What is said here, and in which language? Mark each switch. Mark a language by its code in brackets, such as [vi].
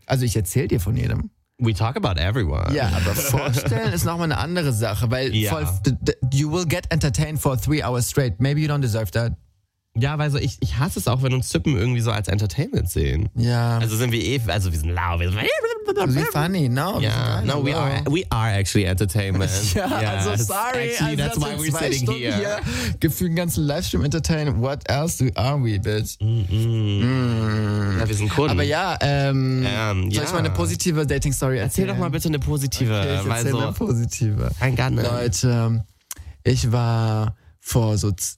[de] Also ich erzähl dir von jedem. [en] We talk about everyone. [de] Ja, aber vorstellen ist nochmal eine andere Sache, weil voll, [en] you will get entertained for 3 hours straight. Maybe you don't deserve that. [de] Ja, weil so ich hasse es auch, wenn uns Typen irgendwie so als Entertainment sehen. Ja. Also sind wir eh, also wir sind laut. Wir sind funny, [en] no. Yeah. No, we are actually entertainment. [de] Ja, [en] yeah. [de] Also sorry. [en] Actually, [de] also, [en] that's why we're sitting [de] Stunden [en] here. [de] Hier, gefühlt den ganzen Livestream entertainen. [en] What else are we, bitch? [de] Mm. Ja, wir sind Kunden. Aber ja, soll ich mal eine positive Dating-Story erzählen? Erzähl doch mal bitte eine positive. Okay, ich erzähl eine positive. Ein Garten. Leute, ich war vor so...